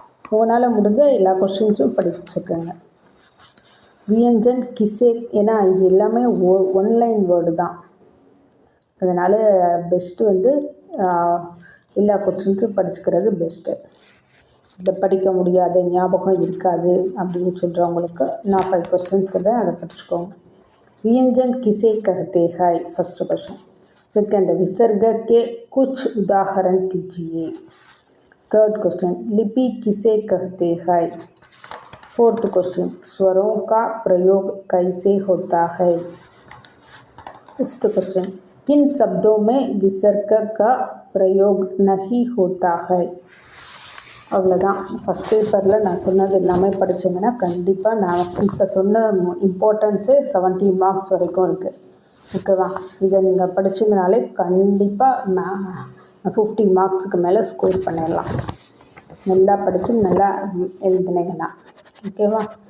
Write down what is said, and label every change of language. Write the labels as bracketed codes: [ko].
[ta] உங்களால் முடிஞ்ச எல்லா கொஸ்டின்ஸும் படிச்சுக்கோங்க. [hi] வியஞ்சன் கிசே, [ta] ஏன்னா இது எல்லாமே ஒன்லைன் வேர்டு தான், அதனால் பெஸ்ட்டு வந்து எல்லா கொஸ்டின்ஸும் படிச்சுக்கிறது பெஸ்ட்டு. இதை படிக்க முடியாது, ஞாபகம் இருக்காது அப்படின்னு சொல்கிறவங்களுக்கு நான் 5 கொஸ்டின்ஸ் சொல்கிறேன், அதை படிச்சுக்கோங்க. [hi] வியஞ்சன் கிசே कहते हैं, फर्स्ट क्वेश्चन. सेकंड विसर्ग के कुछ उदाहरण दीजिए. थर्ड क्वेश्चन लिपि किसे कहते हैं. 4th क्वेश्चन स्वरों का प्रयोग कैसे होता है। 5th क्वेश्चन किन शब्दों में विसर्ग का प्रयोग नहीं होता है। [ta] அவ்வளோதான். ஃபஸ்ட் பேப்பரில் நான் சொன்னது எல்லாமே படித்தீங்கன்னா கண்டிப்பாக நான் இப்போ சொன்ன இம்பார்ட்டன்ஸு 70 மார்க்ஸ் வரைக்கும் இருக்குது. ஓகேவா? இதை நீங்கள் படிச்சிங்கனாலே கண்டிப்பாக 50 மார்க்ஸுக்கு மேலே ஸ்கோர் பண்ணிடலாம். நல்லா படித்து நல்லா எழுதுனீங்கன்னா. ஓகேவா?